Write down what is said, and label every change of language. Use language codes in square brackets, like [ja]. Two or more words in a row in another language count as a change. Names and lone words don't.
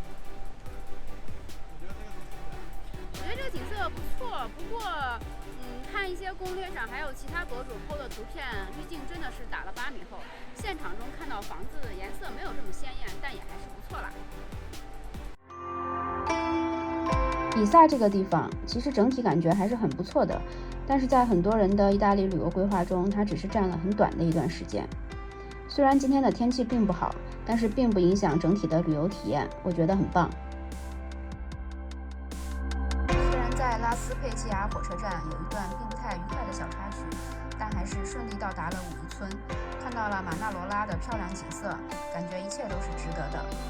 [zh] 我覺得這個景色不錯，不過看一些攻略上還有其他博主 PO 的圖片，濾鏡真的是打了8米厚，現場中看到房子顏色沒有這麼鮮豔，但也還是不錯啦。比薩這個地方其實整體感覺還是很不錯的，但是在很多人的意大利旅遊規劃中，它只是佔了很短的一段時間。雖然今天的天氣並不好，但是並不影響整體的旅遊體驗，我覺得很棒。雖然在拉斯佩齊亞火車站有一段並不太愉快的小插曲，但還是順利到達了五漁村，看到了馬納羅拉的漂亮景色，感覺一切都是值得的。